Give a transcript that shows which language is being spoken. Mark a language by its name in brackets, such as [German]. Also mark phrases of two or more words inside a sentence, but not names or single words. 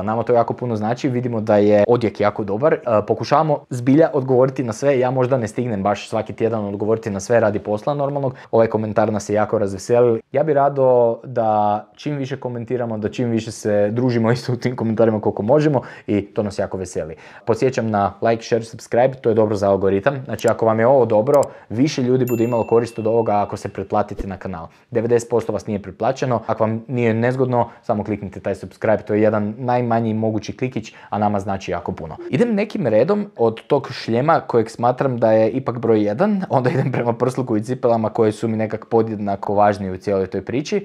[Croatian] Nama to jako puno znači, vidimo da je odjek jako dobar. Pokušavamo zbilja odgovoriti na sve, ja možda ne stignem baš svaki tjedan odgovoriti na sve radi posla normalnog. Ovaj komentar nas je jako razveselio. Ja bih rado da čim više komentiramo, da čim više se družimo isto u tim komentarima koliko možemo i to nas jako veseli. Podsjećam na [English] like, share, subscribe, [Croatian] to je dobro za algoritam. Znači ako vam je ovo dobro, više ljudi bude imalo korist od ovoga ako se pretplatite na kanal. 90% vas nije pretplaćeno, ako vam nije nezgodno, samo kliknite taj subscribe, to je jedan najmanji mogući klikić, a nama znači jako puno. Idem nekim redom od tog šljema kojeg smatram da je ipak broj 1, onda idem prema prsluku i cipelama koje su mi nekak podjednako važnije u cijeloj toj priči.